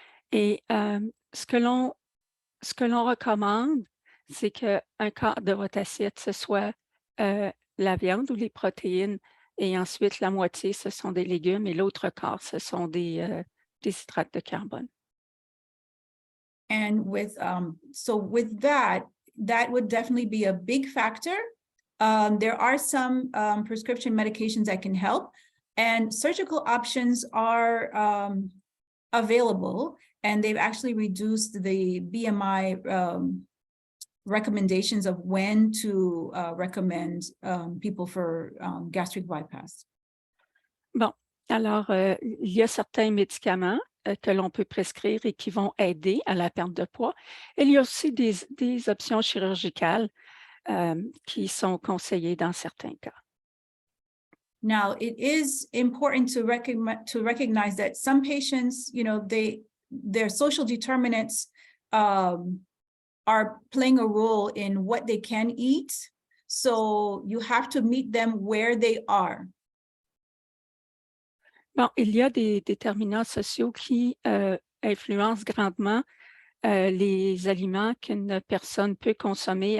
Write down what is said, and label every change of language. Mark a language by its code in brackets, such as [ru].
[fr] Et ce que l'on recommande, c'est qu'un quart de votre assiette, ce soit la viande ou les protéines, et ensuite la moitié, ce sont des légumes, et l'autre quart, ce sont des hydrates de carbone. [en] And with so with that would definitely be a big factor. There are some prescription medications that can help, and surgical options are available, and they've actually reduced the BMI recommendations of when to recommend people for gastric bypass. [fr] Bon, alors, il y a certains médicaments que l'on peut prescrire et qui vont aider à la perte de poids. Il y a aussi des options chirurgicales qui sont conseillées dans certains cas. [en] Now, it is important to recognize that some patients, you know, their social determinants are playing a role in what they can eat. So you have to meet them where they are. [fr] Bon, il y a des déterminants sociaux qui influencent grandement les aliments qu'une personne peut consommer.